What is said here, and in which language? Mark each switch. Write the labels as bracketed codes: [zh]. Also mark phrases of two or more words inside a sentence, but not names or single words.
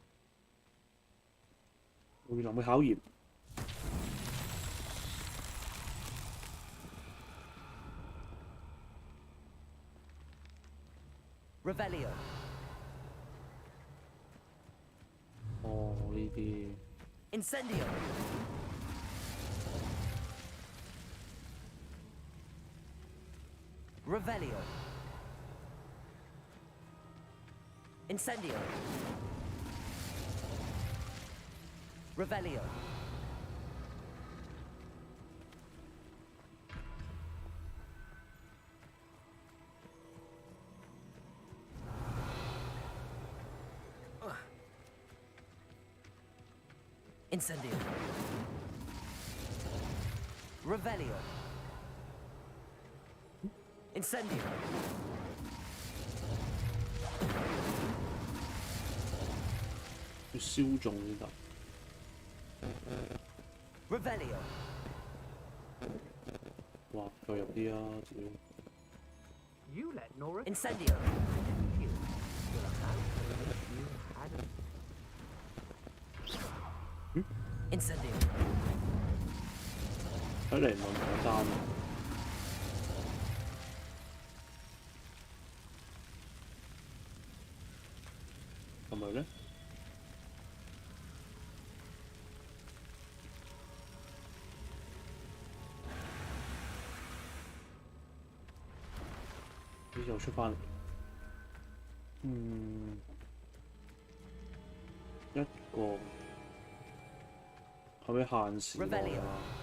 [yue] 原來會考驗。 Revelio. 哦，呢啲 Incendio. Revelio. Incendio. Revelio. Incendio. Revelio. Incendio. 要燒中先得。 Revelio. 哇，再入啲啊！屌， [en] You let Nora. [yue] Incendio. [en] You. You'll have you hadn't. [yue] Incendio. 睇嚟唔係簡單啊！係咪咧？呢又出翻嚟，一個係咪限時內啊？